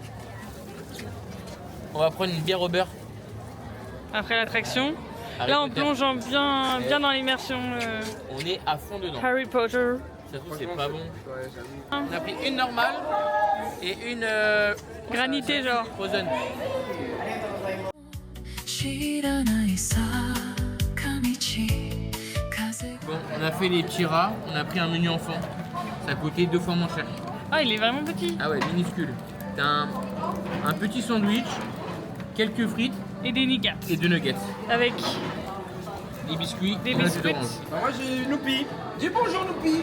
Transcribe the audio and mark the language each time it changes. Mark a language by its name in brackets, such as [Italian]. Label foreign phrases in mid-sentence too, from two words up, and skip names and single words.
[French] On va prendre une bière au beurre. après l'attraction? Harry Là, on Potter. plonge bien dans l'immersion On est à fond dedans. Harry Potter. Ça se trouve, c'est pas bon. Ouais, j'avoue. On a pris une normale et une Granité, genre. Frozen. [Japanese] 知らない坂道風 [French] Bon, on a fait les petits rats, on a pris un menu enfant. Ça a coûté 2 fois moins cher. Ah, il est vraiment petit. Ah ouais, minuscule. T'as un petit sandwich, quelques frites Et des niggats. et 2 nuggets. Avec Des biscuits Des et un jus biscuits. d'orange. Bah, moi j'ai Noupi. Dis bonjour Noupi.